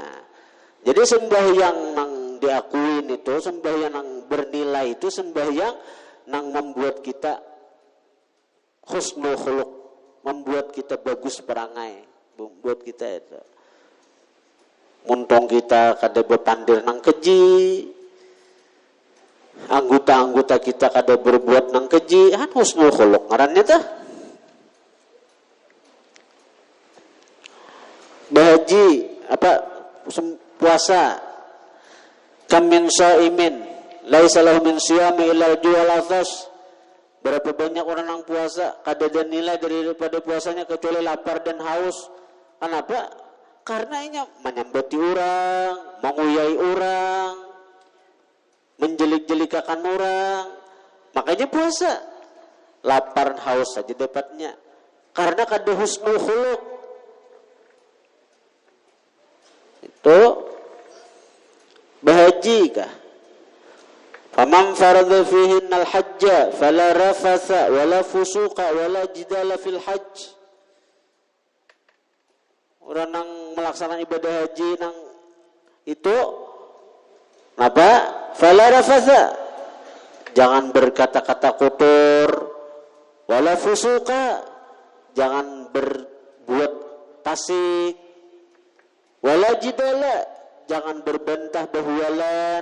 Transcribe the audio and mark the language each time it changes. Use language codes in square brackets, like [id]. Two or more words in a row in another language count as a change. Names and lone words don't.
[bjn] Jadi sembahyang nang diakuin itu, sembahyang nang bernilai itu, sembahyang nang membuat kita [ar] حسن الخلق, [bjn] membuat kita bagus perangai, membuat kita itu muntong kita kada bepandir nang keji, anggota-anggota kita kada berbuat nang keji, [ar] حسن الخلق [bjn] ngarannya tah. Bahaji puasa, [ar] كم من صائم ليس له من صيامه إلا الجوع والعطش. [bjn] Berapa banyak orang yang puasa kada ada nilai daripada puasanya kecuali lapar dan haus. [id] Kenapa? [bjn] Karena ini menyambati orang, menguyai orang, menjelik-jelikakan orang. [id] Makanya puasa. [bjn] Lapar haus saja dapatnya. Karena kada [ar] حسن الخلق. [bjn] Itu bahaji kah? [ar] فمن فرض فيهن الحج فلا رفث ولا فسوق ولا جدال في الحج. [bjn] Orang nang melaksanakan ibadah haji nang itu apa? [ar] فلا رفث, [bjn] jangan berkata-kata kotor, [ar] ولا فسوق, [bjn] jangan berbuat fasik, [ar] ولا جدال, [bjn] jangan berbantah bahualan.